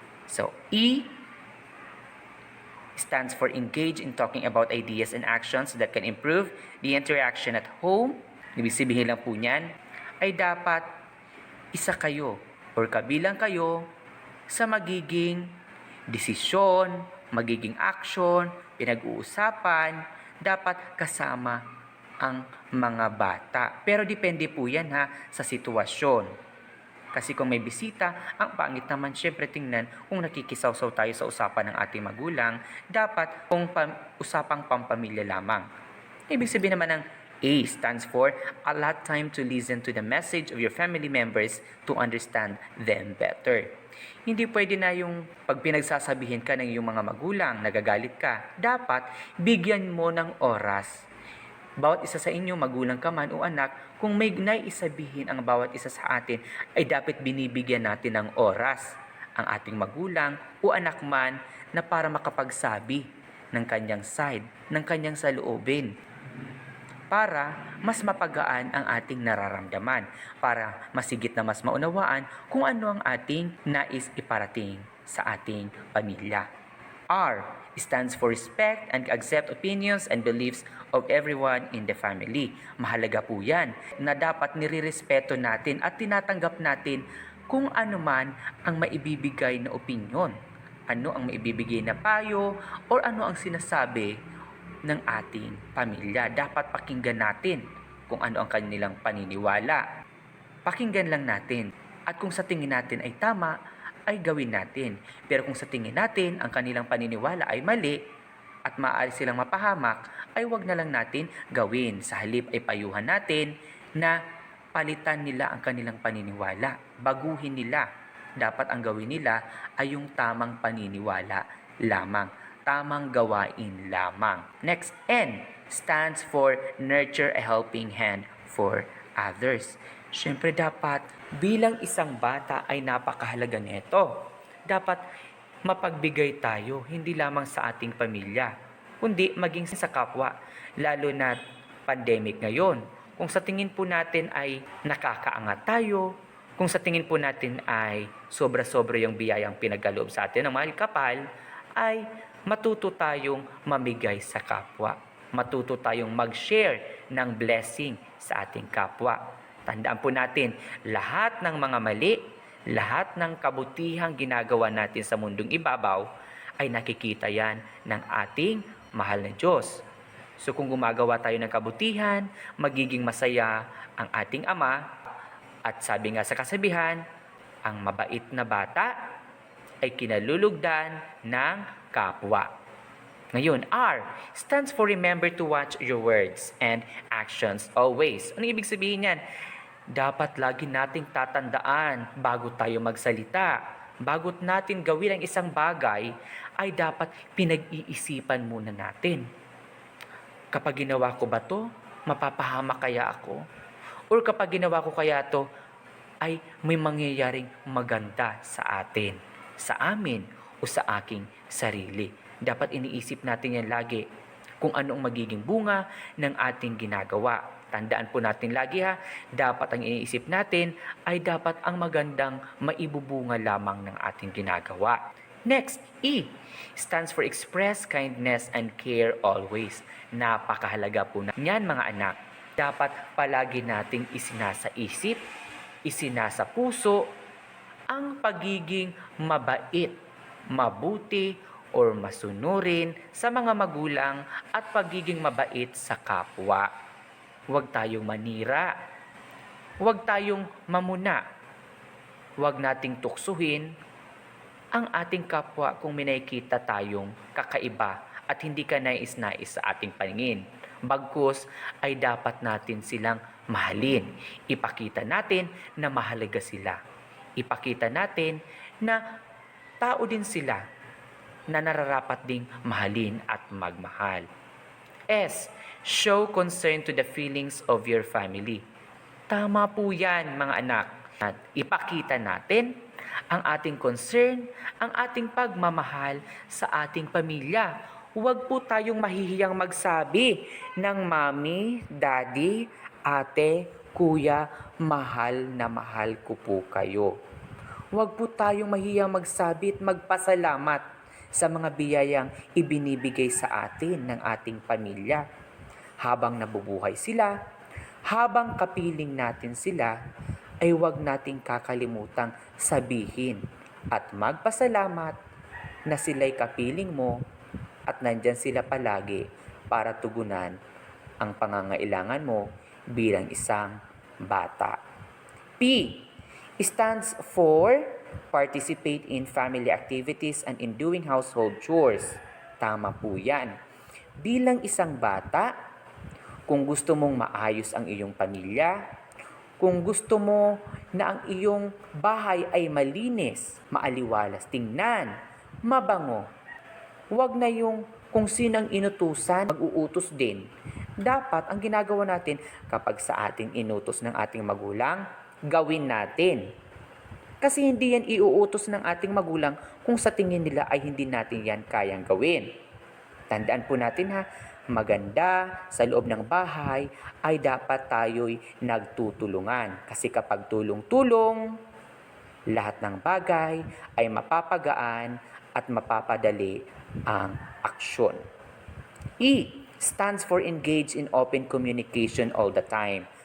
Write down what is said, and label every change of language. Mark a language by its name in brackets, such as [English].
[English] So, E stands for engage in talking about ideas and actions that can improve the interaction at home. [Filipino] Ibig sabihin lang po niyan, ay dapat isa kayo or kabilang kayo sa magiging desisyon, magiging action, pinag-uusapan, dapat kasama ang mga bata. Pero depende po yan sa sitwasyon. Kasi kung may bisita, ang pangit naman syempre tingnan kung nakikisawsaw tayo sa usapan ng ating magulang, dapat kung usapang pampamilya lamang. Ibig sabihin naman ng [English] A stands for allot time to listen to the message of your family members to understand them better. [Filipino] Hindi pwede na yung pag pinagsasabihin ka ng iyong mga magulang, nagagalit ka. Dapat bigyan mo ng oras. Bawat isa sa inyo, magulang ka man o anak, kung may naisabihin ang bawat isa sa atin, ay dapat binibigyan natin ng oras ang ating magulang o anak man na para makapagsabi ng kanyang side, ng kanyang saloobin, para mas mapagaan ang ating nararamdaman, para masigit na mas maunawaan kung ano ang ating nais iparating sa ating pamilya. [English] R stands for respect and accept opinions and beliefs of everyone in the family. [Filipino] Mahalaga po yan na dapat nirirespeto natin at tinatanggap natin kung ano man ang maibibigay na opinyon, ano ang maibibigay na payo, or ano ang sinasabi ng ating pamilya. Dapat pakinggan natin kung ano ang kanilang paniniwala. Pakinggan lang natin. At kung sa tingin natin ay tama, ay gawin natin. Pero kung sa tingin natin ang kanilang paniniwala ay mali at maaari silang mapahamak, ay wag na lang natin gawin. Sa halip ay payuhan natin na palitan nila ang kanilang paniniwala. Baguhin nila. Dapat ang gawin nila ay yung tamang paniniwala lamang. Tamang gawain lamang. [English] Next, N stands for nurture a helping hand for others. [Filipino] Siyempre dapat bilang isang bata ay napakahalaga nito. Dapat mapagbigay tayo hindi lamang sa ating pamilya, kundi maging sa kapwa, lalo na pandemic ngayon. Kung sa tingin po natin ay nakakaangat tayo, kung sa tingin po natin ay sobra-sobra yung biyayang pinagkaloob sa atin ng mahal kapal, ay matuto tayong mamigay sa kapwa. Matuto tayong mag-share ng blessing sa ating kapwa. Tandaan po natin, lahat ng mga mali, lahat ng kabutihang ginagawa natin sa mundong ibabaw, ay nakikita yan ng ating mahal na Diyos. So kung gumagawa tayo ng kabutihan, magiging masaya ang ating Ama. At sabi nga sa kasabihan, ang mabait na bata ay kinalulugdan ng kapwa. Ngayon, [English] R stands for remember to watch your words and actions always. [Filipino] Ano ibig sabihin yan? Dapat lagi nating tatandaan bago tayo magsalita. Bago natin gawin ang isang bagay, ay dapat pinag-iisipan muna natin. Kapag ginawa ko ba to, mapapahamak kaya ako? Or kapag ginawa ko kaya to, ay may mangyayaring maganda sa atin, sa amin, o sa aking sarili. Dapat iniisip natin yan lagi kung anong magiging bunga ng ating ginagawa. Tandaan po natin lagi dapat ang iniisip natin ay dapat ang magandang maibubunga lamang ng ating ginagawa. [English] Next, E stands for express kindness and care always. [Filipino] Napakahalaga po na yan mga anak. Dapat palagi nating isinasaisip, isinasa puso ang pagiging mabait, mabuti, or masunurin sa mga magulang at pagiging mabait sa kapwa. Huwag tayong manira, huwag tayong mamuna, huwag nating tuksuhin ang ating kapwa kung may nakikita tayong kakaiba at hindi ka nais-nais sa ating paningin. Bagkus ay dapat natin silang mahalin. Ipakita natin na mahalaga sila. Ipakita natin na tao din sila na nararapat ding mahalin at magmahal. S. [English] Show concern to the feelings of your family. [Filipino] Tama po yan mga anak. At ipakita natin ang ating concern, ang ating pagmamahal sa ating pamilya. Huwag po tayong mahihiyang magsabi ng mami, daddy, ate, kuya, mahal na mahal ko po kayo. Huwag po tayong mahihiyang magsabi at magpasalamat sa mga biyayang ibinibigay sa atin ng ating pamilya. Habang nabubuhay sila, habang kapiling natin sila, ay huwag nating kakalimutang sabihin at magpasalamat na sila'y kapiling mo at nandyan sila palagi para tugunan ang pangangailangan mo bilang isang bata. [English] P stands for participate in family activities and in doing household chores. [Filipino] Tama po yan. Bilang isang bata, kung gusto mong maayos ang iyong pamilya, kung gusto mo na ang iyong bahay ay malinis, maaliwalas tingnan, mabango, huwag na yung kung sinang inutusan, mag-uutos din. Dapat ang ginagawa natin kapag sa ating inutos ng ating magulang, gawin natin. Kasi hindi yan iuutos ng ating magulang kung sa tingin nila ay hindi natin yan kayang gawin. Tandaan po natin ha, maganda sa loob ng bahay ay dapat tayo'y nagtutulungan. Kasi kapag tulong-tulong, lahat ng bagay ay mapapagaan at mapapadali ang aksyon. [English] E stands for engage in open communication all the time.